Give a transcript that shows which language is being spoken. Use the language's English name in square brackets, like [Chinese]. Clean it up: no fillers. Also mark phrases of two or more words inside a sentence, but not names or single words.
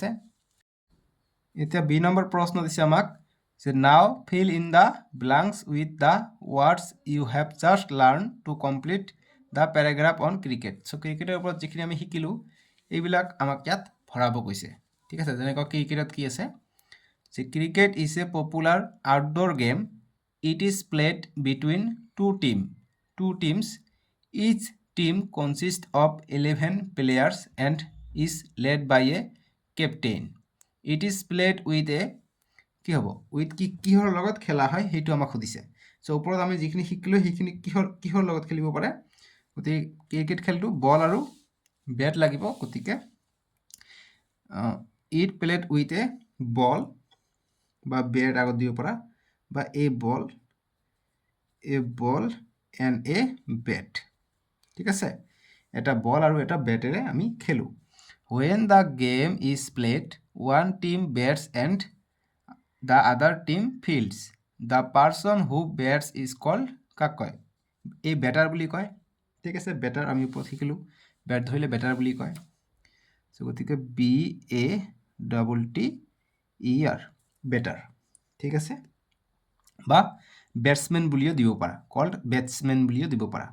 [Assamese] এতিয়া বি নম্বৰ প্ৰশ্ন দিছে আমাক যে [English] now fill in the blanks with the words you have just learn to complete the paragraph on cricket. [Assamese] চ' ক্ৰিকেটৰ ওপৰত যিখিনি আমি শিকিলোঁ এইবিলাক আমাক ইয়াত ভৰাব কৈছে। ঠিক আছে। যেনেকুৱা ক্ৰিকেটত কি আছে যে [English] cricket is a popular outdoor game. it is played between two teams. each team consist of 11 players and is led by a captain. it is played with a [Assamese] কি হ'ব উইথ কিহৰ লগত খেলা হয় সেইটো আমাক সুধিছে। চ' ওপৰত আমি যিখিনি শিকিলোঁ সেইখিনি কিহৰ লগত খেলিব পাৰে। গতিকে ক্ৰিকেট খেলটো বল আৰু বেট লাগিব। [English] গতিকে it played with a ball [Assamese] বা বেট আগত দিব পৰা বা [English] a ball and a bat. [Assamese] ঠিক আছে। এটা বল আৰু এটা বেটেৰে আমি খেলোঁ। [English] When the game is played, one team bats and the other team fields. The person who bats is called [Assamese] কাক কয়? এই বেটাৰ বুলি কয়। ঠিক আছে। বেটাৰ আমি ওপৰত শিকিলোঁ বেট ধৰিলে বেটাৰ বুলি কয়। চ' গতিকে BATTER বেটাৰ। ঠিক আছে। বা বেটছমেন বুলিও দিব পাৰা, [English] called batsmen [Assamese] বুলিও দিব পাৰা।